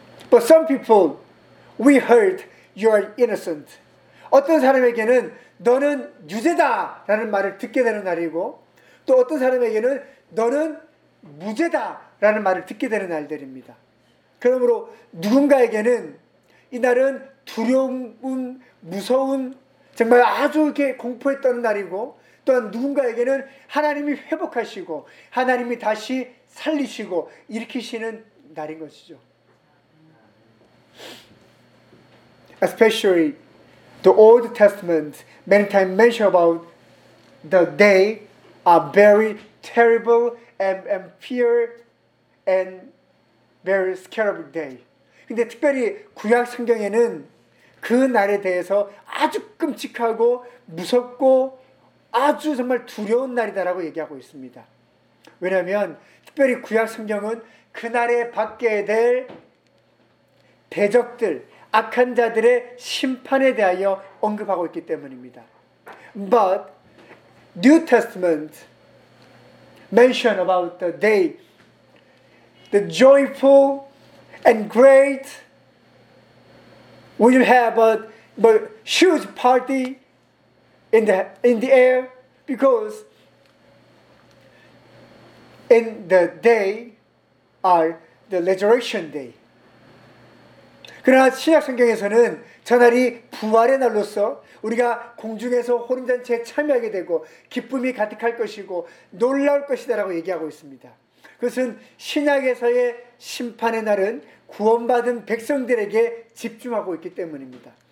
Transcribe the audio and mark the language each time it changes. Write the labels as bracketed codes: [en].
[en] For some people, we heard you are innocent. [ko] 어떤 사람에게는 너는 유죄다 라는 말을 듣게 되는 날이고 또 어떤 사람에게는 너는 무죄다 라는 말을 듣게 되는 날들입니다. 그러므로 누군가에게는 이날은 두려운, 무서운, 정말 아주 이렇게 공포했던 날이고 또한 누군가에게는 하나님이 회복하시고 하나님이 다시 살리시고 일으키시는 날인 것이죠. [en] Especially the Old Testament many times mention about the day are very terrible and fear and very scary day. [ko] 근데 특별히 구약 성경에는 그 날에 대해서 아주 끔찍하고 무섭고 아주 정말 두려운 날이다라고 얘기하고 있습니다. 왜냐하면 특별히 구약 성경은 그날에 받게 될 대적들, 악한 자들의 심판에 대하여 언급하고 있기 때문입니다. [en] But New Testament mention about the day, the joyful and great will have a huge party in the air. Because in the day are the resurrection day. [ko] 그러나 신약 성경에서는 저날이 부활의 날로서 우리가 공중에서 호림잔치에 참여하게 되고 기쁨이 가득할 것이고 놀라울 것이다 라고 얘기하고 있습니다. 그것은 신약에서의 심판의 날은 구원받은 백성들에게 집중하고 있기 때문입니다.